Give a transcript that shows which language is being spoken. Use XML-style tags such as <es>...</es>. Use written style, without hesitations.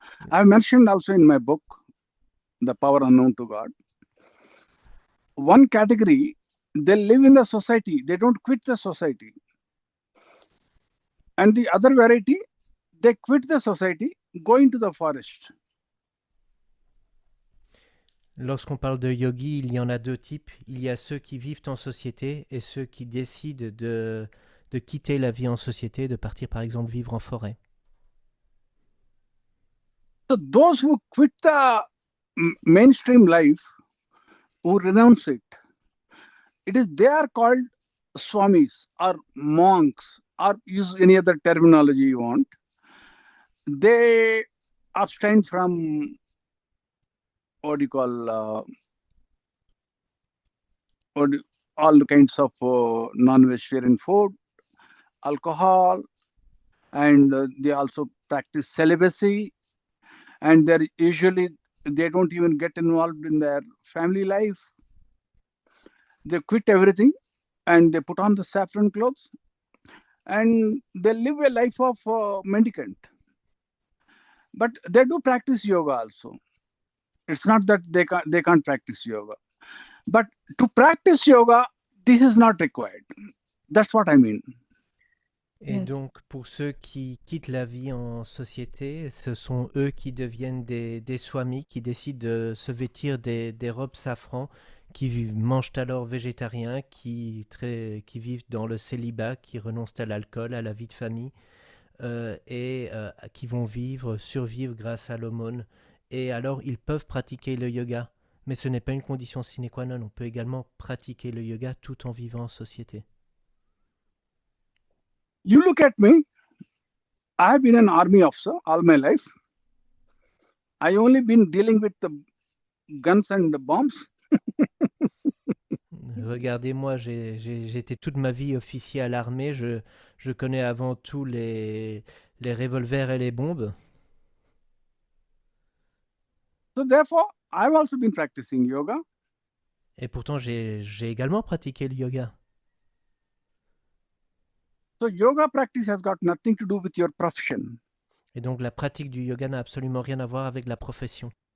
<en>I've mentioned also in my book, The Power Unknown to God. One category, they live in the society. They don't quit the society. And the other variety, they quit the society, go into the forest.</en> <fr>Lorsqu'on parle de yogi, il y en a deux types. Il y a ceux qui vivent en société et ceux qui décident de quitter la vie en société, de partir par exemple vivre en forêt.</fr> <en>So those who quit the mainstream life, who renounce it, they are called swamis or monks, or use any other terminology you want, they abstain from what do you call all kinds of non-vegetarian food, alcohol, and they also practice celibacy, and they don't even get involved in their family life. They quit everything and they put on the saffron clothes and they live a life of mendicant. But they do practice yoga also. It's not that they can't practice yoga. But to practice yoga, this is not required. That's what I mean.</en> <fr>Et</fr> <en>Yes.</en> <fr>donc, pour ceux qui quittent la vie en société, ce sont eux qui deviennent des swamis, qui décident de se vêtir des robes safran, qui mangent alors végétarien, qui vivent dans le célibat, qui renoncent à l'alcool, à la vie de famille, et qui vont survivre grâce à l'aumône. Et alors, ils peuvent pratiquer le yoga, mais ce n'est pas une condition sine qua non. On peut également pratiquer le yoga tout en vivant en société.</fr> <en>You look at me, I have been an army officer all my life. I only been dealing with the guns and the bombs.</en> <fr>Regardez-moi, j'ai été toute ma vie officier à l'armée. Je connais avant tout les revolvers et les bombes.</fr> <en>So therefore, I've also been practicing yoga.</en> <fr>Et pourtant, j'ai également pratiqué le yoga.</fr> <en>So yoga practice has got nothing to do with your profession.</en> <fr>Et donc, la pratique du yoga n'a absolument rien à voir avec la profession.</fr>